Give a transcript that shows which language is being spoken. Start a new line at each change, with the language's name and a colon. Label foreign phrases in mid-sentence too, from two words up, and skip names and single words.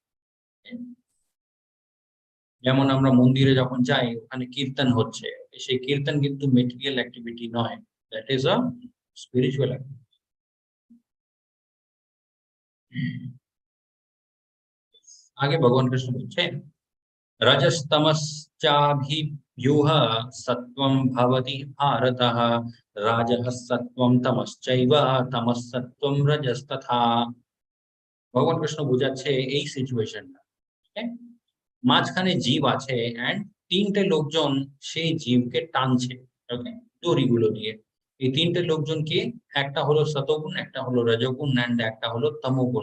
Bangla: যেমন আমরা মন্দিরে যখন যাই ওখানে কীর্তন হচ্ছে। সেই কীর্তন কিন্তু
English: material activity
Bangla: নয়।
English: That is a spiritual activity.
Bangla: আগে ভগবান কৃষ্ণ বলছেন
Sanskrit: रजस्तमश्चाभिव्यूह सत्त्वं भवति भारतः राजः सत्त्वं तमश्चैव तमः सत्त्वं रजस्तथा।
Bangla: ভগবান কৃষ্ণ বোঝাচ্ছে এই সিচুয়েশনটা। ওকে? মাঝখানে জীব আছে অ্যান্ড ৩ টে লোকজন সেই জীবকে টানছে। ওকে? দড়িগুলো দিয়ে। এই ৩ টে লোকজন কে? একটা হলো সতগুণ, একটা হলো রজোগুণ অ্যান্ড একটা হলো তমোগুণ।